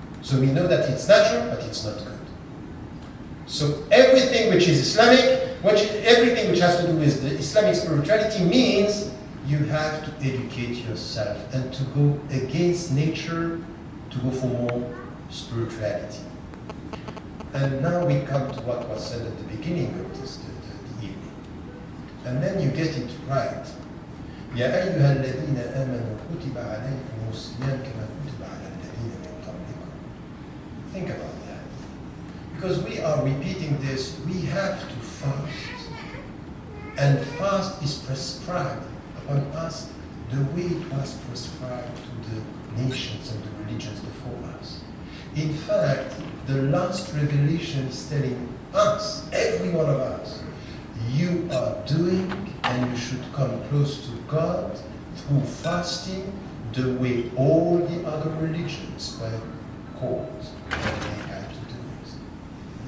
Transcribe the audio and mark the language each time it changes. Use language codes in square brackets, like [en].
[en] So we know that it's natural, but it's not good. So everything which is Islamic, everything which has to do with the Islamic spirituality means you have to educate yourself and to go against nature, to go for more spirituality. And now we come to what was said at the beginning of this, the evening. And then you get it right. [ar] يا أيها الذين آمنوا كتب عليكم الصيام كما كتب على الذين من قبلكم. [en] Think about that. Because we are repeating this, we have to fast. And fast is prescribed upon us the way it was prescribed to the nations and the religions before us. In fact, the last revelation is telling us, every one of us, you are doing and you should come close to God through fasting the way all the other religions were called and they had to do it.